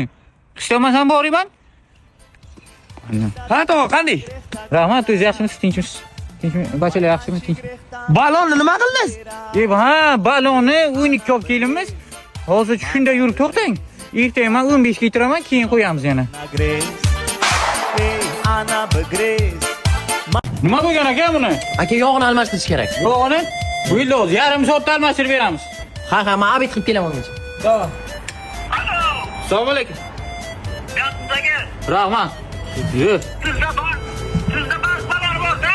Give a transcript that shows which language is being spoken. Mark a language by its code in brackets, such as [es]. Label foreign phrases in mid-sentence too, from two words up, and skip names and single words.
[uz] Istamasam borayman. Ha tog'i, qanday? Rahmat, o'zi yaxshimisiz, tinchmisiz? Tinchmi? Bachalar yaxshimi, tinchmi? Balonni nima qildingiz? Ha, balonni 12 olib kelamiz. Hozir shunda yurib to'xtang. Ertaga men 15 keltiraman, keyin qo'yamiz yana. نگریز ای انا بگریز Nima bo'lgan aka buni? Aka yog'ini almashtirish kerak. Yo'g'ini bo'ldi hozir yarim soatda almashtirib beramiz. Ha, men abid qilib kelaman hozir. Assalomu alaykum. Rahmat. Sizda bas balon bor-da.